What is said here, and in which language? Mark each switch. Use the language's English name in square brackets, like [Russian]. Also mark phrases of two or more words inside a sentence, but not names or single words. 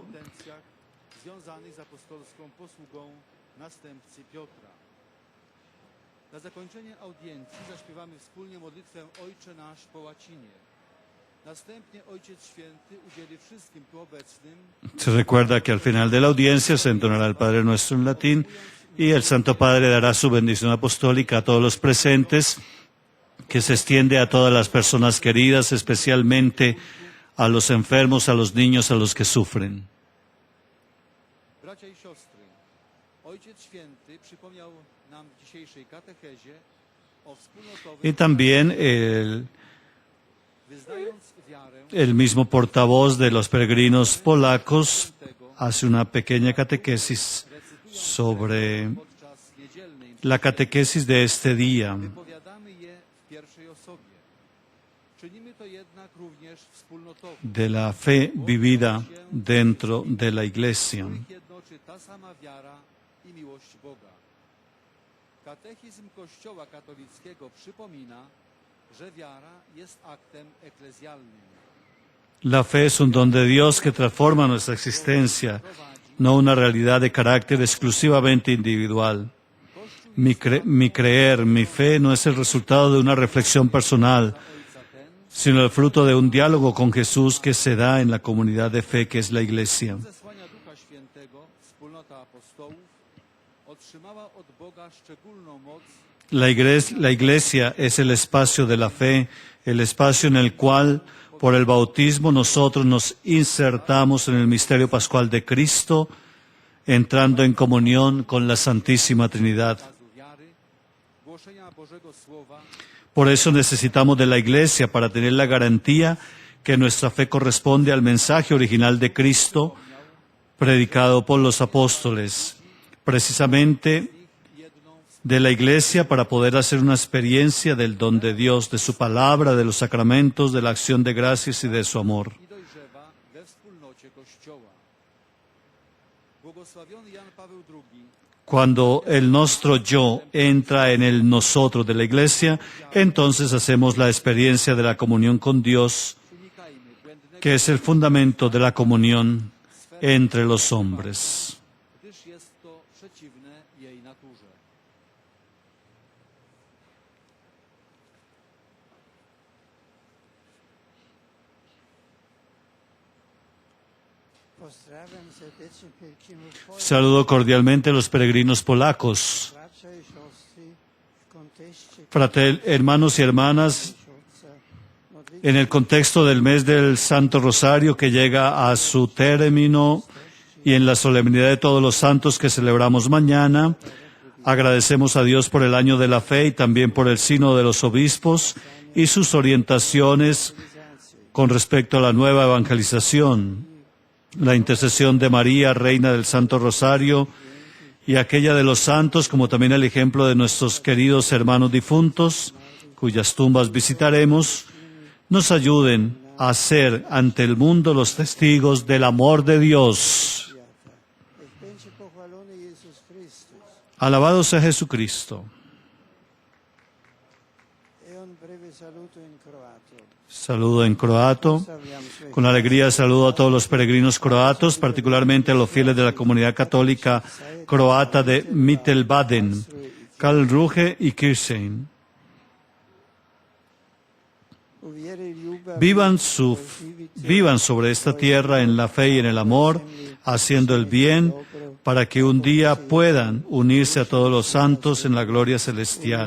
[Polish] Związanych z apostolską posługą następcy Piotra. Na zakończenie audiencji zaśpiewamy wspólnie modlitwę Ojcze Nasz po łacinie. Następnie Ojciec Święty udzieli wszystkim tu obecnym. [Spanish] Se recuerda que al final de la audiencia se entonará el Padre Nuestro en latín y el Santo Padre dará su bendición apostólica a todos los presentes, que se extiende a todas las personas queridas, especialmente a los enfermos, a los niños, a los que sufren. [Polish] Bracia i siostry, Ojciec Święty przypomniał nam w dzisiejszej katechezie o wspólnotowym. [Spanish] Y también [Polish] Wyznając wiarę, [Spanish] el mismo portavoz de los peregrinos polacos hace una pequeña catequesis sobre [Polish] podczas niedzielnej [Spanish] la catequesis de este día. [Polish] wypowiadamy je w pierwszej osobie. Czynimy to jednak również wspólnotowo. [Spanish] De la fe vivida dentro de la iglesia. [Polish] Których jednoczy ta sama wiara i miłość Boga. Katechizm Kościoła katolickiego przypomina, że wiara jest aktem eklezjalnym. [Spanish] La fe es un don de Dios que transforma nuestra existencia, no una realidad de carácter exclusivamente individual. Mi creer, mi fe no es el resultado de una reflexión personal, sino el fruto de un diálogo con Jesús que se da en la comunidad de fe que es la iglesia. [Polish] Zesłania Ducha Świętego, wspólnota apostołów, otrzymała od Boga szczególną moc. [Spanish] La iglesia es el espacio de la fe, el espacio en el cual, por el bautismo, nosotros nos insertamos en el misterio pascual de Cristo, entrando en comunión con la Santísima Trinidad. [Polish] Okazu wiary, głoszenia Bożego Słowa, [Spanish] Por eso necesitamos de la iglesia para tener la garantía que nuestra fe corresponde al mensaje original de Cristo, predicado por los apóstoles. Precisamente de la iglesia para poder hacer una experiencia del don de Dios, de su palabra, de los sacramentos, de la acción de gracias y de su amor. [Polish] i dojrzewa we wspólnocie Kościoła. Błogosławiony Jan Paweł II [Spanish] Cuando el nuestro yo entra en el nosotros de la iglesia, entonces hacemos la experiencia de la comunión con Dios, [Polish] unikajmy błędnego, [Spanish] que es el fundamento de la comunión entre los hombres. [Polish] gdyż jest to przeciwne jej naturze. Pozdrawiam serdecznie pielgrzymów Polak, [Spanish] Saludo cordialmente a los peregrinos polacos. [Polish] bracia i siostry, w kontekście [Spanish] Hermanos y hermanas, [Polish] księżyca, modlitwy [Spanish] en el contexto del mes del Santo Rosario que llega a su término y en la solemnidad de todos los santos que celebramos mañana, agradecemos a Dios por el año de la fe y también por el sínodo de los obispos y sus orientaciones con respecto a la nueva evangelización, la intercesión de María, Reina del Santo Rosario, y aquella de los santos, como también el ejemplo de nuestros queridos hermanos difuntos, cuyas tumbas visitaremos, nos ayuden a ser ante el mundo los testigos del amor de Dios. [Polish] Niech będzie pochwalony Jezus Chrystus. [Spanish] Alabado sea Jesucristo. [Italian] E un breve saluto in croato. [Spanish] Saludo en croato. [Polish] Stawiam swoje [Spanish] Con alegría saludo a todos los peregrinos croatos, particularmente a los fieles de la comunidad católica croata de Mittelbaden, Karlsruhe y Kirchheim. [Croatian] uwiery i ljubav [Spanish] Vivan sobre esta tierra en la fe y en el amor, haciendo el bien, para que un día puedan unirse a todos los santos en la gloria celestial.